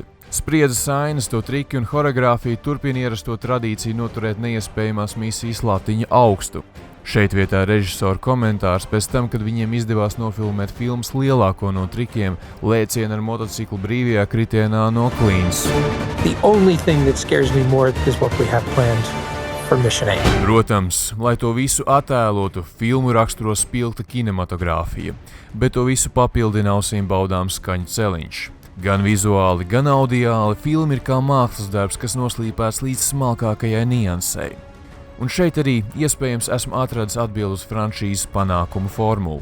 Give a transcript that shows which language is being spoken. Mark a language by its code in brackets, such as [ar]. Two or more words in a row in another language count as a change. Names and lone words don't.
[lv] Spriedzes ainas, to triki un choreogrāfija turpina ierasto tradīciju noturēt neiespējamās misijas latiņa augstu. Šeit vietā režisora komentārs pēc tam, kad viņiem izdevās nofilmēt filmas lielāko no trikiem – lēcienu ar motociklu brīvajā kritienā no Queens. [en] The only thing that scares me more is what we have planned for Mission 8. [lv] Protams, lai to visu attēlotu, filmu raksturo spilgta kinematogrāfija, bet to visu papildina ausīm baudāms skaņu celiņš. Gan vizuāli, gan audiāli filma ir kā mākslas darbs, kas noslīpēts līdz smalkākajai niansei. Un šeit arī iespējams esmu atradis atbildi uz franšīzes panākumu formulu.